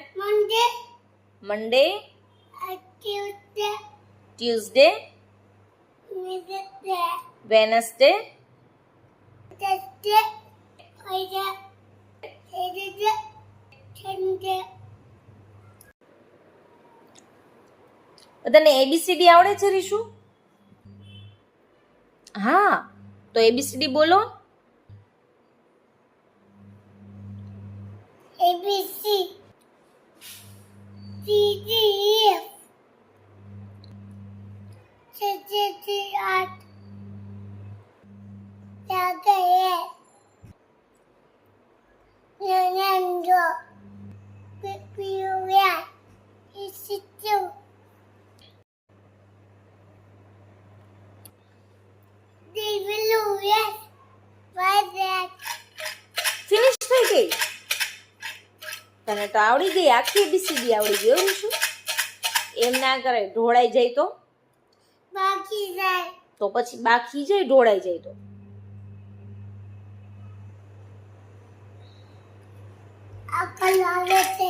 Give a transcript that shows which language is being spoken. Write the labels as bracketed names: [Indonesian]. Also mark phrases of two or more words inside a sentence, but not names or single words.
[English] Monday, Tuesday, Wednesday, [Gujarati] તને એબીસીડી આવડે છે રીશુ? હા, તો એબીસીડી બોલો. [English] ABC CD F CCCR Tagaye Nyanando Pipiuya Institute Devaluya Vazak. [Gujarati] ફિનિશ થઈ ગઈ? તને તો આવડી ગઈ, આખી એબીસીડી આવડી ગઈ. એવું શું? એમ ના કરે, ઢોળાઈ જાય તો? બાકી જાય તો પછી બાકી જાય, ઢોળાઈ જાય તો? અકલ આવે છે.